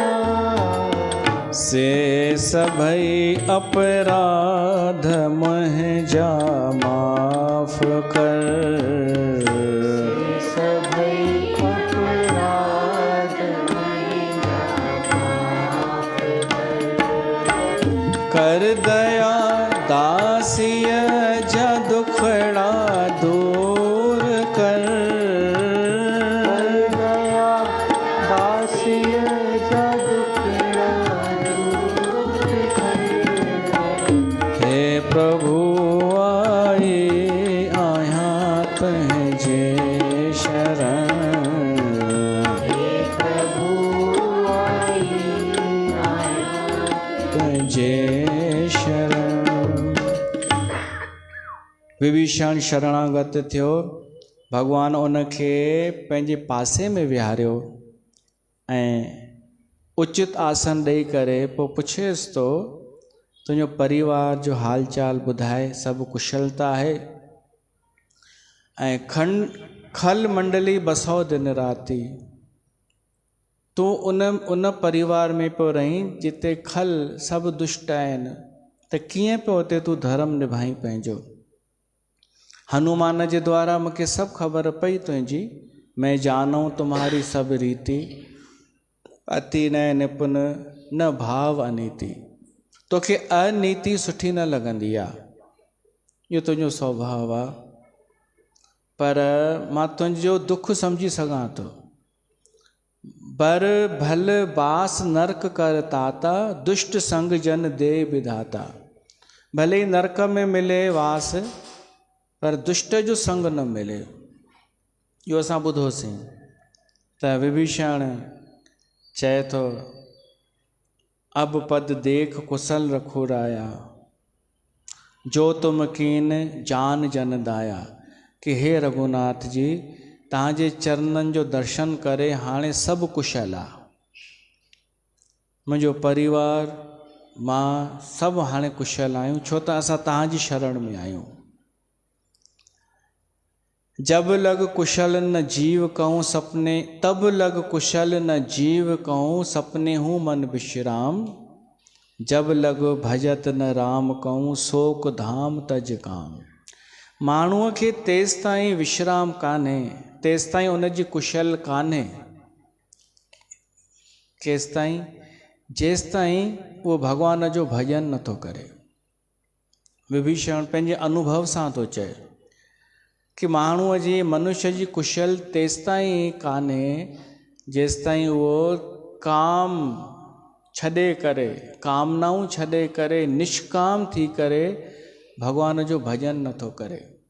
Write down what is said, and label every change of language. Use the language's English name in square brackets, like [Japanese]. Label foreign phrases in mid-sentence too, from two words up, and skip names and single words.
[Sindhi] से सभई अपराध मुंहिंजा माफ़ कर, सभई अपराध मुंहिंजा माफ़ कर दया दासीअ जा दुखड़ा दूर कर, दया दासीअ जा दुखड़ा दूर कर, हे प्रभु आई आहियां तुंहिंजे शरण, हे प्रभु आई आहियां तुंहिंजे शरण। विभीषण शरणागत थियो, भगवान उनखे पंहिंजे पासे में विहारियो ऐं उचित आसन ॾेई करे पोइ पुछेसि तो तुंहिंजो परिवार जो हाल चाल ॿुधाए, सभु कुशलता आहे? ऐं [Awadhi] खल मंडली बसो दिन राति, [Sindhi] तूं उन परिवार में पियो रहीं जिते खल सभु दुष्ट आहिनि, त कीअं पियो उते तूं धर्म निभाई पंहिंजो? हनुमान जे द्वारा मूंखे सभु ख़बर पई तुंहिंजी, [Awadhi] मैं जानूं तुम्हारी सब रीति, अति न निपुण न भाव अनीति। [Sindhi] तोखे अनीति सुठी न लॻंदी आहे, इहो तुंहिंजो स्वभाव आहे, पर मां तुंहिंजो दुख सम्झी सघां थो। [Awadhi] बर भल बास नरक कर ताता, दुष्ट संग जन दे विधाता। [Sindhi] भले ही नरक में मिले वास, पर दुष्ट जो संग न मिले। इहो असां ॿुधोसीं त विभीषण चए थो, [Awadhi] अब पद देख कुशल रखुराया, जो तुम कीन जान जन दाया। [Sindhi] कि हे रघुनाथ जी, तव्हांजे चरणनि जो दर्शन करे हाणे सभु कुशल आहे, मुंहिंजो परिवार मां सभु हाणे कुशल आहियूं, छो त असां तव्हांजी शरण में आहियूं। [Awadhi] जब लग कुशल न जीव कहूँ सपने, तब लग कुशल न जीव कहूँ सपने हूँ मन विश्राम। जब लग भजत न राम कहूँ शोक धाम तज काम। [Sindhi] माण्हूअ खे तेसि ताईं विश्राम कान्हे, तेसि ताईं उनजी कुशल कान्हे, केसि ताईं? जेसि ताईं उहो भॻवान जो भॼन नथो करे। विभीषण पंहिंजे अनुभव सां थो चए कि माण्हूअ जी मनुष्य जी कुशल तेसि ताईं कान्हे जेसि ताईं उहो काम छॾे करे, कामनाऊं छॾे करे, निष्काम थी करे भॻवान जो भॼन नथो करे।